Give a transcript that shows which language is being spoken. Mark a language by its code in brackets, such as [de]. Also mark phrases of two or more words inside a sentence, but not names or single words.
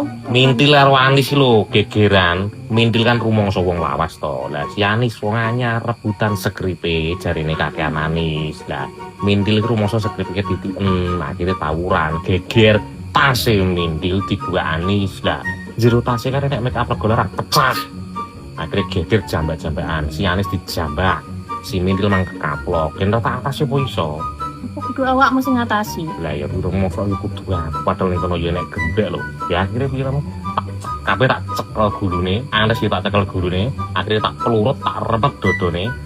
[jv] Mintil karo Anis lho, gegeran. Mintil kan rumangsa wong lawas to. Lah si Anis wong anyar rebutan segripe jarine kakean Anis. Lah Mintil iki rumangsa segripe dititen, akhirnya tawuran, geger tase Mintil dibuka Anis. Lah jero tase kan nek [en] make up [jv] regular pecah. Akhirnya geger jambak-jambakan, si Anis dijambak. Si Mintil mang kekaplok, yen tak atase apa iso? Apa kudu awakmu sing ngatasi? Lah ya durung mosok iku kudu aku padahal ning kono ya nek gendek lho. Ya akhirnya piye kamu? Kabeh tak cekel gulune, Anes tak cekel gulune, akhirnya tak pelurut, tak repet dodone.